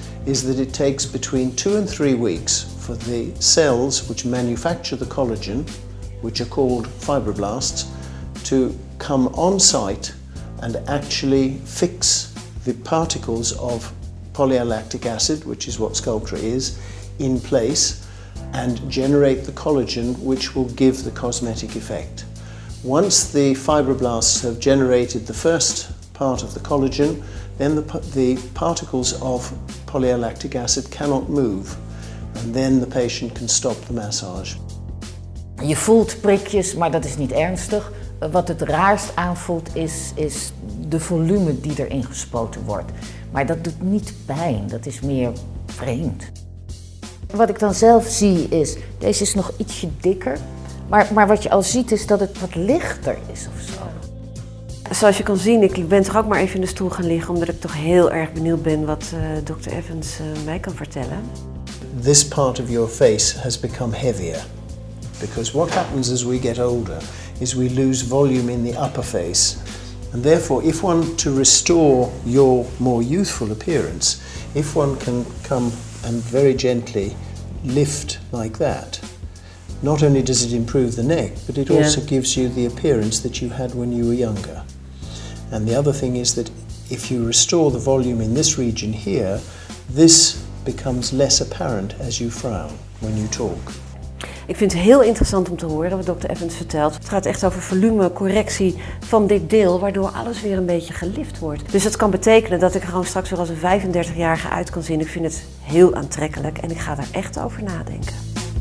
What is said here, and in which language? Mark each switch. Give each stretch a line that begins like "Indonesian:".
English: Is that it takes between 2 and 3 weeks for the cells which manufacture the collagen, which are called fibroblasts, to come on site and actually fix the particles of polylactic acid, which is what Sculptra is, in place and generate the collagen which will give the cosmetic effect. Once the fibroblasts have generated the first part of the collagen, then the particles of polylactic acid cannot move, and then the patient can stop the massage.
Dutch: Je voelt prikjes, maar dat is niet ernstig. Wat het raarst aanvoelt is de volume die erin gespoten wordt. Maar dat doet niet pijn, dat is meer vreemd. Wat ik dan zelf zie is, deze is nog ietsje dikker. Maar wat je al ziet is dat het wat lichter is of zo. Zoals je kan zien, ik ben toch ook maar even in de stoel gaan liggen, omdat ik toch heel erg benieuwd ben wat Dr. Evans mij kan vertellen.
English: This part of your face has become heavier, because what happens as we get older is we lose volume in the upper face, and therefore if one to restore your more youthful appearance, if one can come and very gently lift like that, not only does it improve the neck, but it also gives you the appearance that you had when you were younger. And the other thing is that if you restore the volume in this region here, this becomes less apparent as you frown when you talk.
Dutch: Ik vind het heel interessant om te horen wat Dr. Evans vertelt. Het gaat echt over volumecorrectie van dit deel, waardoor alles weer een beetje gelift wordt. Dus dat kan betekenen dat ik er gewoon straks weer als een 35-jarige uit kan zien. Ik vind het heel aantrekkelijk en ik ga daar echt over nadenken.